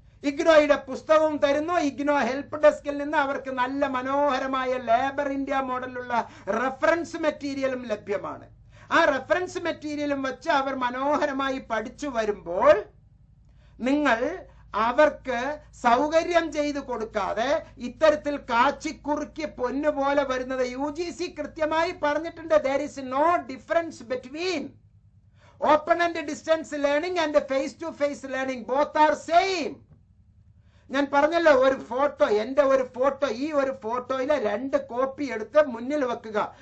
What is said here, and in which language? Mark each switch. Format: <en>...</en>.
<ml>ഇഗ്നോയുടെ പുസ്തകവും തരുന്നു. ഇഗ്നോ ഹെൽപ്പ് ഡെസ്കിൽ നിന്ന് അവർക്ക് നല്ല മനോഹരമായ ലേബർ ഇന്ത്യ മോഡലുള്ള റെഫറൻസ് മെറ്റീരിയലും ലഭ്യമാണ്. ആ റെഫറൻസ് മെറ്റീരിയലും വെച്ച് അവർ മനോഹരമായി പഠിച്ചു വരുമ്പോൾ നിങ്ങൾ അവർക്ക് സൗകര്യം ചെയ്തു കൊടുക്കാതെ ഇത്തരത്തിൽ കാച്ചിക്കുറുക്കി പൊന്നുപോലെ വരുന്നത് UGC കൃത്യമായി പറഞ്ഞിട്ടുണ്ട്.</ml> <en>there is no difference between open and distance learning and face to face learning, both are same.</en> <ml>ഞാൻ പറഞ്ഞല്ലോ, ഒരു ഫോട്ടോ, എന്റെ ഒരു ഫോട്ടോ, ഈ ഒരു ഫോട്ടോയിലെ 2 കോപ്പി എടുത്ത് മുന്നിൽ വെക്കുക.</ml>